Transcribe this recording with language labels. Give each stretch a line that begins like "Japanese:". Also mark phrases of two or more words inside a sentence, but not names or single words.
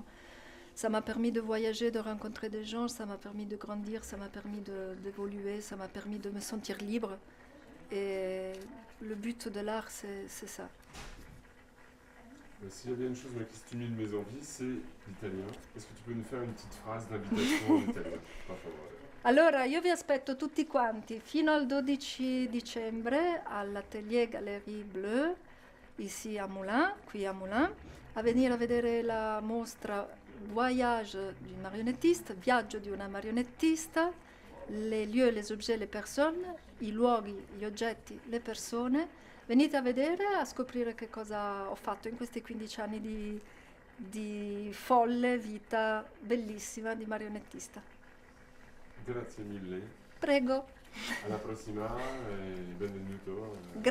French: Ça m'a permis de voyager, de rencontrer des gens, ça m'a permis de grandir, ça m'a permis d'évoluer, ça m'a permis de me sentir libre. Et le but de l'art, c'est ça. S'il y avait une chose qui stimule mes envies, c'est l'italien. Est-ce que tu peux nous faire une petite phrase d'invitation en italien,
Italian: per favore? Allora, io vi aspetto tutti quanti fino al 12 dicembre all'Atelier Galerie Bleue,
French: ici à Moulins,
Italian: qui à Moulins, a venire a vedere la mostra Voyage d'une marionnettiste, Viaggio di una marionettista,
French: les lieux, les objets, les personnes,
Italian: i luoghi, gli oggetti, le persone. Venite a vedere, a scoprire che cosa ho fatto in questi 15 anni di folle vita bellissima di marionettista. Grazie mille. Prego. Alla prossima e benvenuto.